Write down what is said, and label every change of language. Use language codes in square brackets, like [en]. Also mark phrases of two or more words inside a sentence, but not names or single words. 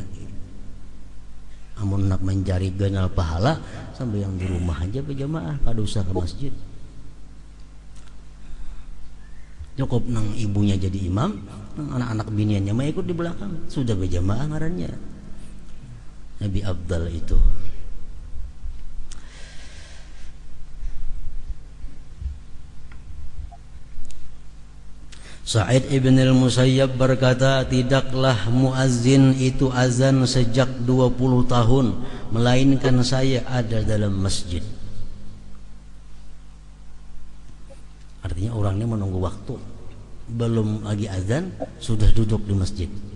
[bjn] Amun nak mencari ganal pahala, sembahyang di rumah aja berjamaah, kada usah ke masjid. Cukup nang ibunya jadi imam, nang anak-anak biniannya mah ikut di belakang, sudah berjamaah ngarannya. Nabi afdal itu. Sa'id ibn al-Musayyab berkata, tidaklah muazzin itu azan sejak 20 tahun melainkan saya ada dalam masjid. Artinya orangnya menunggu waktu, belum lagi azan sudah duduk di masjid.